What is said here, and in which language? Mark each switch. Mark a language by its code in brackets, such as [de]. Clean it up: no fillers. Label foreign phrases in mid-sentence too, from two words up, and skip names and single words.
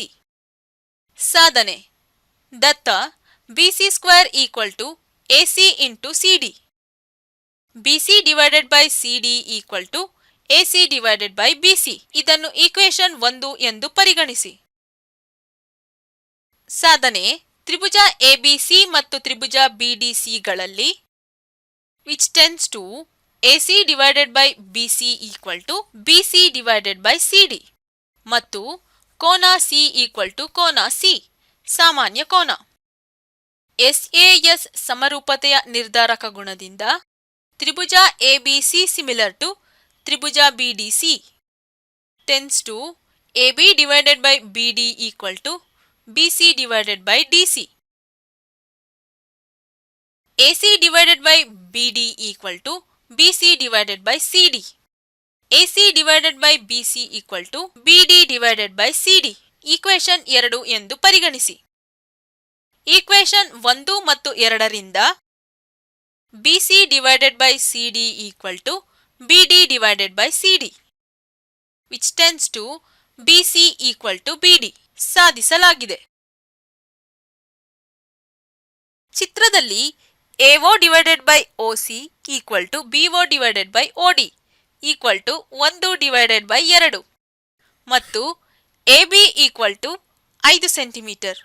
[kn] ಸಾಧನೆ: ದತ್ತ BC² = AC × CD, BC / CD = AC / BC. ಇದನ್ನು ಈಕ್ವೇಶನ್ 1 ಎಂದು ಪರಿಗಣಿಸಿ. ಸಾಧನೆ: ತ್ರಿಭುಜ ಎಬಿಸಿ ಮತ್ತು ತ್ರಿಭುಜ ಬಿಡಿಸಿಗಳಲ್ಲಿ [en] which tends to [kn] AC / BC = BC / CD ಮತ್ತು ಕೋನ ಸಿ = ಕೋನ ಸಿ ಸಾಮಾನ್ಯ ಕೋನ. ಎಸ್ಎಎಸ್ ಸಮರೂಪತೆಯ ನಿರ್ಧಾರಕ ಗುಣದಿಂದ ತ್ರಿಭುಜ ಎಬಿಸಿ [en] similar to [kn] ತ್ರಿಭುಜ ಬಿಡಿಸಿ [en] tends to [kn] AB / BD = BC / DC. AC / BD = BC / CD. AC / BC = BD / CD. ಈಕ್ವೇಶನ್ 2 ಎಂದು ಪರಿಗಣಿಸಿ. ಈಕ್ವೇಶನ್ 1 ಮತ್ತು 2 ರಿಂದ BC / CD = BD / CD [en] which tends to [kn] BC = BD ಸಾಧಿಸಲಾಗಿದೆ. ಚಿತ್ರದಲ್ಲಿ AO / OC = BO / OD [en] equal to [kn] 1/2 ಮತ್ತು AB [en] equal to [kn] 5 ಸೆಂಟಿಮೀಟರ್.